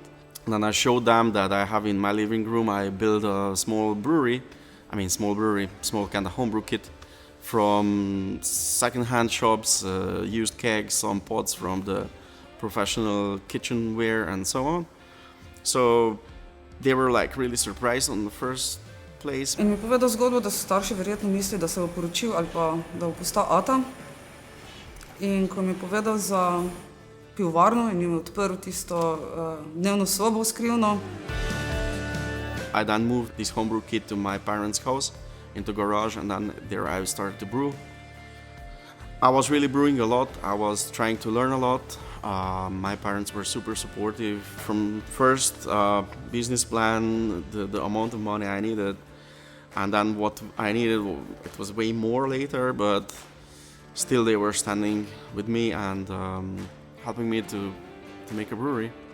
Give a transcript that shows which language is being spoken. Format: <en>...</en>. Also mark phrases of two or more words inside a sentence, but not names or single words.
<en>And then I showed them that I have in my living room, I built a small kind of homebrew kit from second-hand shops, used kegs, some pots from the professional kitchenware and so on. So they were like really surprised on the first place.</en> <sl>In mi je povedal zgodbo, da so starši verjetno mislili, da se bo poročil ali pa da bo postal ata. In ko mi je povedal za pivovarno in mi je odprl tisto dnevno sobo skrivno.</sl> <en>I then moved this homebrew kit to my parents' house, into garage, and then there I started to brew. I was really brewing a lot. I was trying to learn a lot. My parents were super supportive. From first business plan, the amount of money I needed, and then what I needed, it was way more later, but still they were standing with me and helping me to make a brewery.</en>